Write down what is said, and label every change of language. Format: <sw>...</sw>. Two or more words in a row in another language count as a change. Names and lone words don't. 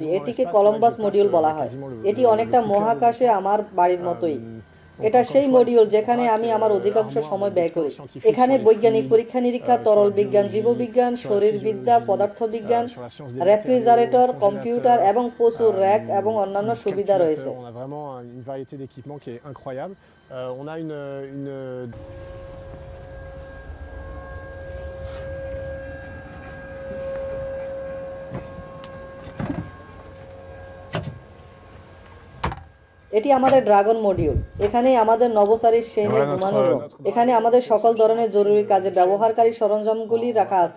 <bn>এটিকে কলম্বাস মডিউল বলা হয়। এটি অনেকটা মহাকাশে আমার বাড়ির মতোই। এটা সেই মডিউল যেখানে আমি আমার অধিকাংশ সময় ব্যয় করি। এখানে বৈজ্ঞানিক পরীক্ষা নিরীক্ষা, তরল বিজ্ঞান, জীববিজ্ঞান, শরীরবিদ্যা, পদার্থবিজ্ঞান, রেফ্রিজারেটর, কম্পিউটার এবং প্রচুর র্যাক এবং অন্যান্য সুবিধা রয়েছে।</bn> <fr>On a vraiment une variété d'équipements qui est incroyable. On a une</fr> <bn>এটি আমাদের ড্রাগন মডিউল। এখানেই আমাদের নভোচারীর শ্রেণীর ঘুমানোর রুম। এখানে আমাদের সকল ধরনের জরুরি কাজে ব্যবহারকারী সরঞ্জামগুলি রাখা আছে।</bn>